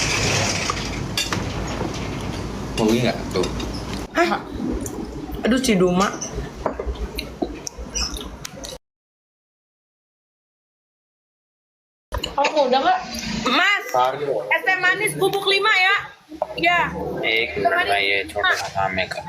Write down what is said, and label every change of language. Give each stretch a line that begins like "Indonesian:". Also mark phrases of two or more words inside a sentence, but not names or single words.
Indonesian: Mau ini nggak tuh? Hah? Aduh Ciduma. Kamu udah nggak? Mas, es teh manis bubuk 5 ya? Ya.
Hindi: एक मिनट में ये छोटा सा काम है कर